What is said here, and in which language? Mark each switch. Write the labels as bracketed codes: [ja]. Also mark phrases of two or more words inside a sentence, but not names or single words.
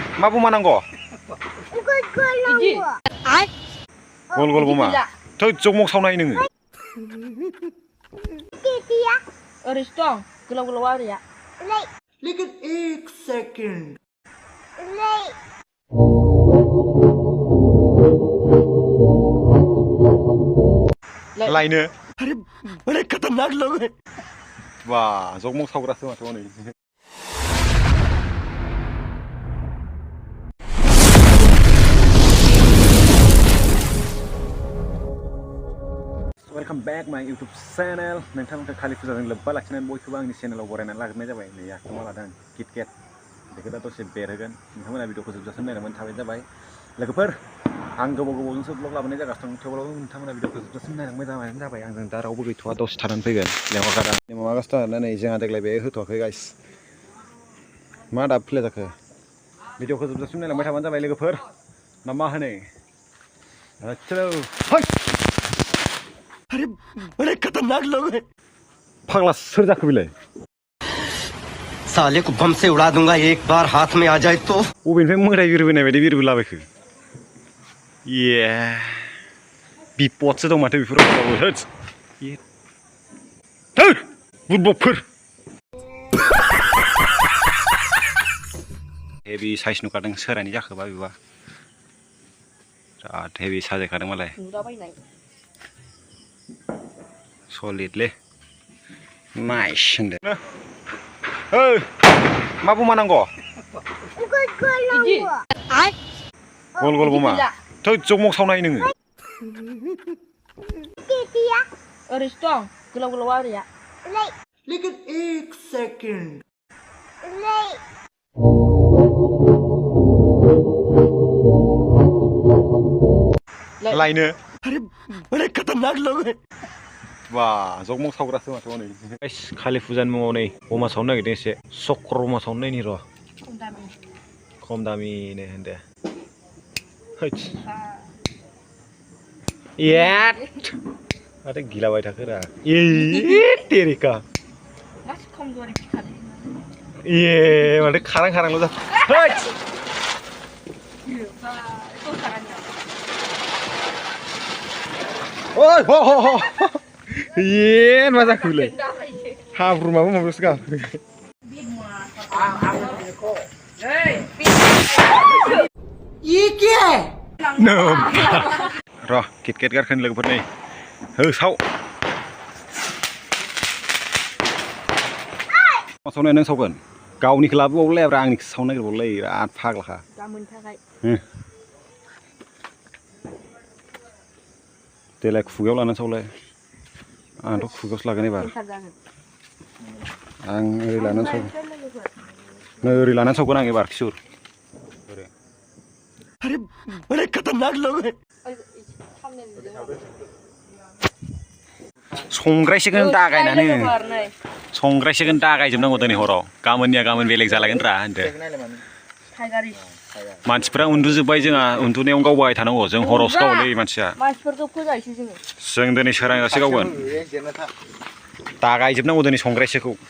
[brx] मा बमा नांगौ गल गल बमा थै जगमग सावनाय नोङो ओरैसो दं गोलाव गोलाव आरिया [hi] लेकिन 1 सेकंड [brx] लाइनो [hi] अरे बड़े खतरनाक लोग हैं [brx] वाह जगमग सावग्रासो माथो हनै [en] welcome back my YouTube channel [brx] नोंथांमोनखौ कालि फुजाजों लोब्बा लाखिनानै बयखौबो आंनि चेनेलाव बरायनानै लाग्रोनाय जाबाय नै आखाइयाव लादों किटकेट बेखौ दा दसे बेरहोगोन नोंथांमोना भिडिअखौ जोबजासिम नायनानै थाबाय जाबाय लोगोफोर आं गोबावजोंसो ब्लग लाबोनाय जागासिनो दं थेवब्लाबो नोंथांमोना भिडिअखौ जोबजासिम नायनांबाय जाबाय आंजों दा रावबो गैथ'वा दसे थानानै फैगोन लेंहरखादा आगस्ट नै जोंहा देग्लाय बे होथ'वाखै गाइस मा दाबो प्ले जाखो भिडिअखौ जोबजासिम नायलांबाय थाबानो जाबाय लोगोफोर ना मा होनो [hi] अरे बड़े खतरनाक लोग हैं [brx] फाग्ला सोर जाखो बिलाय [hi] साले को बम से उड़ा दूंगा एक बार हाथ में आ जाए तो [brx] बबेनिफ्राय मोदाय बिरबोनाय बायदि बिरबोलाबायखो ये बिपदसो दं माथो बेफोराव होद बुदबकफोर [en] heavy size [brx] नुखादों सोरानि जाखोबा बेबा बिराद हेभि साजायखादों मालाय सलिडलै नाइस होनदो मा बमा नांगौ गल गल बमा थै जगमग सावनाय नोङो ओरैसो दं गोलाव गोलाव आरिया [hi] लेकिन 1 सेकंड [brx] लाइनो [hi] अरे बड़े खतरनाक लोग हैं [brx] वाह जगमग सावग्रासो माथो हनै कालि फुजानि मुङाव नै बमा सावनो नागिरदों एसे चक्र बमा सावनो नायनि र' खम दामिनो होनदो माथो गिलाबाय थाखोरा तेरिका माथो खारां खारांल' जाखो ओइ ह ह ह मा जाखो बिलाय हाब्रु माबा माबासो गाखो [hi] ये क्या है [brx] र' किटकेट गारखोन लोगोफोर नै होसाव मा सावनाय नों सावगोन गावनिखौ लाबोबावलायब्रा आंनिखौ सावनो नागिरबावलाय बिराद फाग्लाखा देलाय खुगायाव लानानै सावलाय आंथ' खुगायावसो लागोन एबार आं ओरै लानानै सावगोन नै ओरै लानानै सावगोन आं एबार किशोर [hi] अरे बड़े खतरनाक लोग हैं [brx] संग्रायसिगोन दागायजोबनांगौ दिनै हराव गाबोननिया गाबोन बेलेग जालायगोन रा होनदो मानसिफ्रा उन्दुजोब्बाय जोंहा उन्दुनायाव गावबाय थानांगौ जों हरावसो गावलै मानसिया जों दिनै सोरांजासे गावगोन दागायजोबनांगौ दिनै संग्रायसोखौ